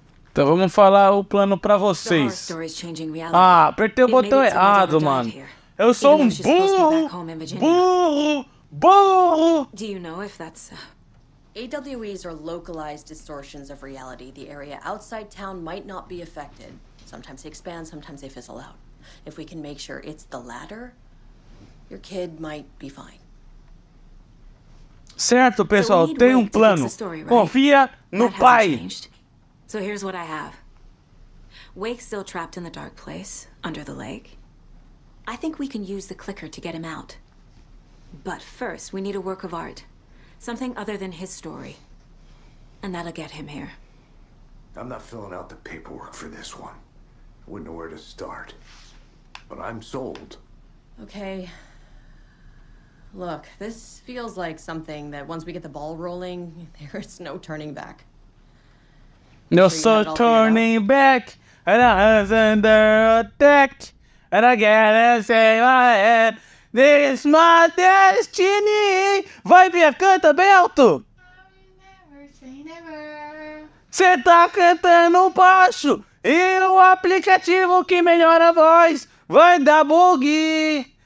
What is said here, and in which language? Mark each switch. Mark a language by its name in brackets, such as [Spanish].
[Portuguese] Então vamos falar o plano pra vocês. Apertei o botão errado, mano. Eu sou um burro. Burro. Burro. [English] Do you know if that's AWEs are localized distortions of reality. The area outside town might not be affected. Sometimes they expand, sometimes they fizzle out. If we can make sure it's the latter, your kid might be fine. [Portuguese] Certo, pessoal, tem plano. Confia no pai. [English] So here's what I have. Wake's still trapped in the dark place, under the lake. I think we can use the clicker to get him out. But first, we need a work of art. Something other than his story. And that'll get him here. I'm not filling out the paperwork for this one. I wouldn't know where to start. But I'm sold. Okay. Look, this feels like something that once we get the ball rolling, there's no turning back. No turning back, and I was under attack, and I gotta say my head, this is my destiny. [Portuguese] Vai, Bia, canta bem alto. Cê tá cantando baixo, e o aplicativo que melhora a voz vai dar bug.